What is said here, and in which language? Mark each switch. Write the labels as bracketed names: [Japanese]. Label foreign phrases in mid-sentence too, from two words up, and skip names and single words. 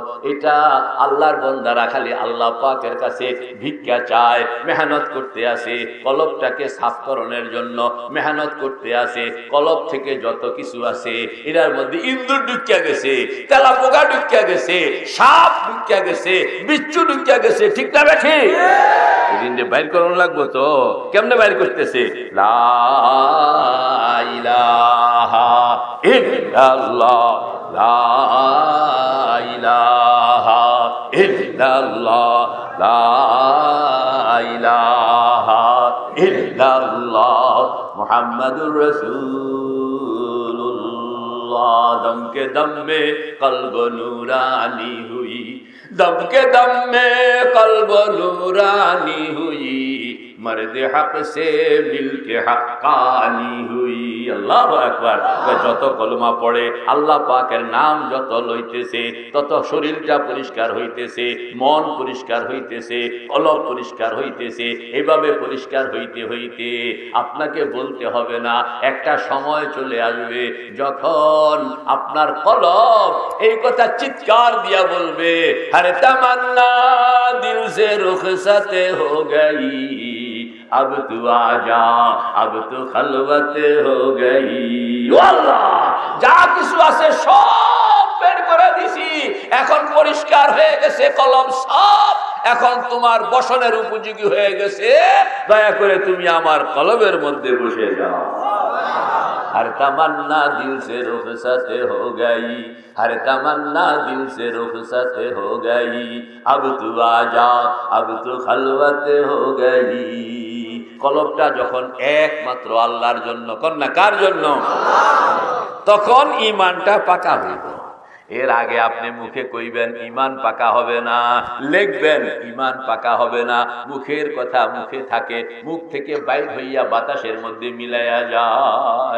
[Bangla] এটা আল্লাহর বান্দারা খালি আল্লাহ পাকের কাছে ভিক্ষা চায়, মেহনত করতে আসে কলবটাকে সাফ করণের জন্য, মেহনত করতে আসে। কলব থেকে যত কিছু আছে এটার মধ্যে ইন্দুর ঢুকিয়া গেছে, তেলা পোকা ঢুকিয়া গেছে, সাপ ঢুকিয়া গেছে, বিচ্ছু ঢুকিয়া গেছে, ঠিক না বেঠি? এদিন যে বাইর করানো লাগবো তো, কেমনে বাইর করতেছে? [Arabic] لا إله إلا الله، لا إله إلا الله، لا إله إلا الله محمد رسول الله. [Hindi] दम के दम में कल्ब नूरानी हुई, दम के दम में कल्ब नूरानी हुई, मर्द हक से मिलके हक्कानी हुई। [Arabic] الله أكبر. [Bangla] যত কলমা পড়ে আল্লাহ পাকের নাম যত লইতেছে তত শরীরটা পরিষ্কার হইতেছে, মন পরিষ্কার হইতেছে, কলব পরিষ্কার হইতেছে। এভাবে পরিষ্কার হইতে হইতে আপনাকে বলতে হবে না, একটা সময় চলে আসবে যখন আপনার কলব এই কথা চিৎকার দিয়া বলবে, আরে [Hindi] तमन्ना दिल से रुखसत हो गई, अब तू आजा, अब तू खलवत हो गई। [Bangla] আল্লাহ, যা কিছু আছে সব বের করে দিছি, এখন পরিষ্কার হয়ে গেছে কলম সব, এখন তোমার বসনের উপযোগী হয়ে গেছে, দয়া করে তুমি আমার কলবের মধ্যে বসে যাও। [Hindi] हर तमन्ना दिल से रुखसत हो गई, हर तमन्ना दिल से रुखसत हो गई, अब तू आजा, अब तू खलवत हो गई। [Bangla] কলবটা যখন একমাত্র আল্লাহর জন্য, কন্যা কার জন্য, তখন ঈমানটা পাকা হইব। এর আগে আপনি মুখে কইবেন ঈমান পাকা হবে না, লিখবেন ঈমান পাকা হবে না, মুখের কথা মুখে থাকে, মুখ থেকে বাইর হইয়া বাতাসের মধ্যে মিলাইয়া যায়।